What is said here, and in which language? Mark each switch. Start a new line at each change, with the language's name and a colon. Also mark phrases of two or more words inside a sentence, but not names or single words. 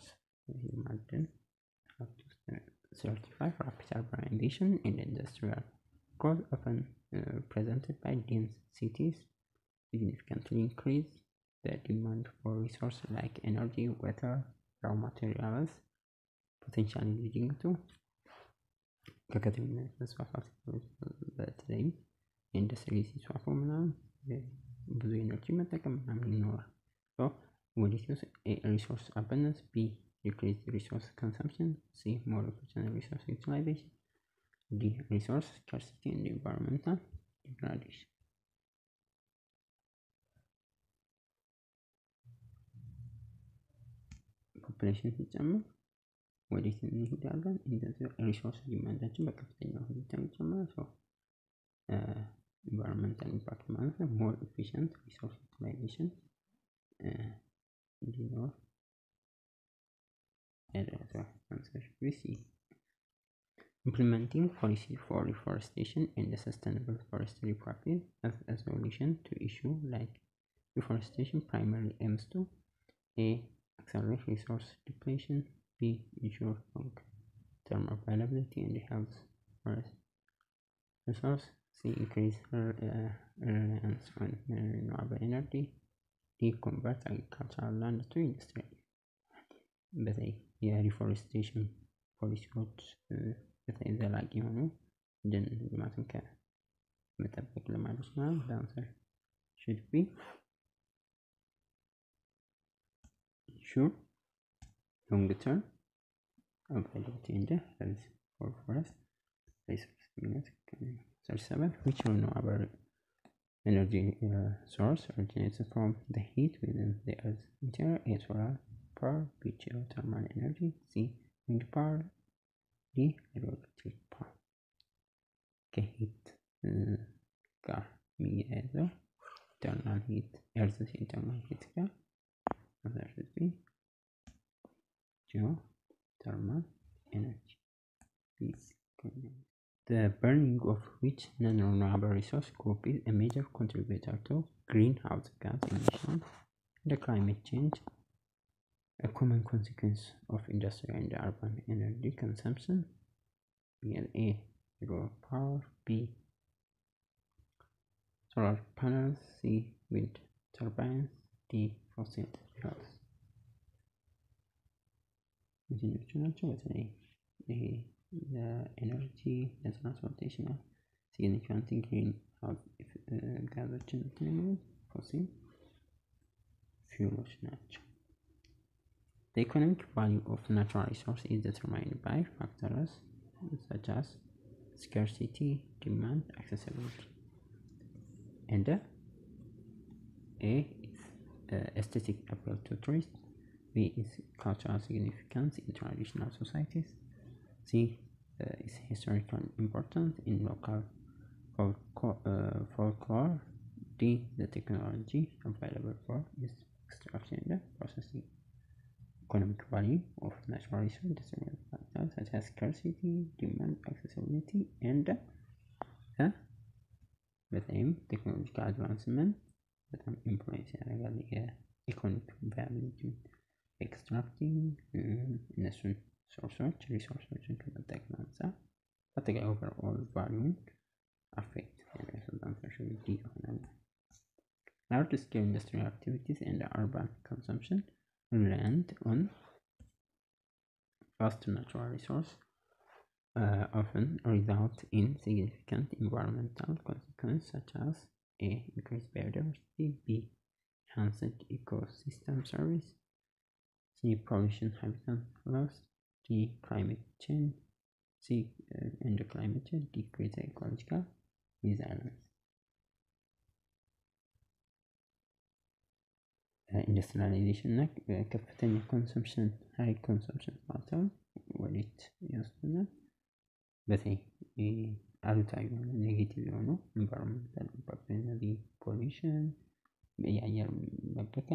English: Martin up to 35. Rapid urbanization in industrial growth often presented by dense cities significantly increase the demand for resources like energy, water, raw materials, potentially leading to
Amharic: ከከተሜነት መስፋፋት በተለይም ኢንዱስትሪ ሲስፋፋ ምናምን ብዙ ኤነርጂ መጠቀም ምናምን ይኖራል።
English: what is A. resource abundance, B. decreased resource consumption, C. more efficient resource utilization, D. resource scarcity and environmental degradation.
Amharic: ፖፑሌሽን ሲጨምር ወዴት እንሄዳለን? እንደዚህ ሪሶርስ ዲማንዳችን በከፍተኛ ሁኔታ ይጨምራል።
English: environmental impact
Amharic: ማለት ነው
English: more efficient resource utilization እንዲኖር implementing policy for reforestation and sustainable forestry practice as a solution to issue like deforestation primarily aims to A. accelerate resource depletion, B. ensure long-term availability and health forest resource, C. increase reliance on renewable energy, D. convert agricultural land to industry.
Amharic: በተለይ የሪፎሬስቴሽን ፖሊሲዎች በተለይ ዘላቂ የሆኑ ደን ልማትን ከመጠበቅ ልማዶች ማለት ዳንሰር
English: should be ensure long-term availability and health for forest resource. 37. Which renewable energy source originates from the heat within the earth's interior? A. solar power, B. geothermal energy, C. wind power, D hydroelectric power.
Amharic: ከሂት ጋር የሚያያዘው
English: internal heat earth's internal heat
Amharic: ጋር
English: geothermal energy. The burning of which non-renewable resource group is a major contributor to greenhouse gas emissions and climate change. A common consequence of industrial and urban energy consumption. A hydropower, B solar panels, C wind turbines, D fossil fuels.
Amharic: የትኞቹ ናቸው? በተለይ ይሄ ለኤነርጂ ለትራንስፖርቴሽን
English: significant green house
Amharic: ጋዞችን የሚሉት
English: fossil fuels
Amharic: ናቸው።
English: The economic value of natural resource is determined by factors such as scarcity, demand, accessibility. And A is aesthetic appeal to tourists. B is cultural significance in traditional societies. C is historical importance in local folklore. D the technology available for its extraction and processing. Economic value of natural resources determined factors such as scarcity, demand, accessibility, and
Amharic: በተለይም
English: technological advancement
Amharic: በጣም ኢንፍሉዌንስ ያደርጋል የኢኮኖሚክ ቫሊዩቲ ኤክስትራክቲንግ እነሱን ሶርሶች ሪሶርሶችን ከመጠቀም አንፃር አጠቃላይ
English: overall value
Amharic: አፌክት ያደርጋል። ዲ ይሆናል።
English: Large scale industrial activities and urban consumption reliant on vast natural resource often result in significant environmental consequences such as A increased biodiversity, B enhanced ecosystem service, C pollution, habitat loss, D climate change, C and climate change, D greater ecological resilience.
Amharic: ኢንዱስትሪያላይዜሽን እና ከፍተኛ ኮንሰምፕሽን
English: high consumption
Amharic: ማለት ነው ወዴት ይወስደናል? በተለይ አሉታዊ የሆነ ኔጌቲቭ የሆኑ
English: environmental impact
Amharic: እነዚህ ፖሊሽን፣ የአየር መበከል፣